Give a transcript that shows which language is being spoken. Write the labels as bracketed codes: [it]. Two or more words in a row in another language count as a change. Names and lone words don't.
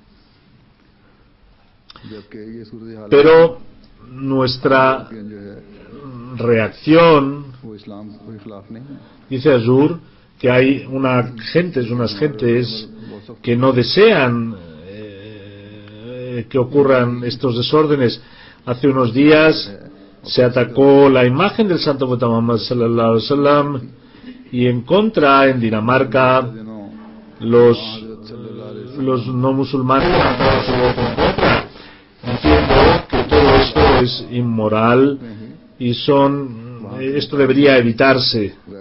[es] pero nuestra reacción, dice Azur, que hay unas gentes que no desean que ocurran estos desórdenes. Hace unos días se atacó la imagen del Santo Profeta Muhammad [ar] صلى الله عليه وسلم, [es] y en contra, en Dinamarca, los no musulmanes entiendo que todo esto es inmoral y esto debería evitarse.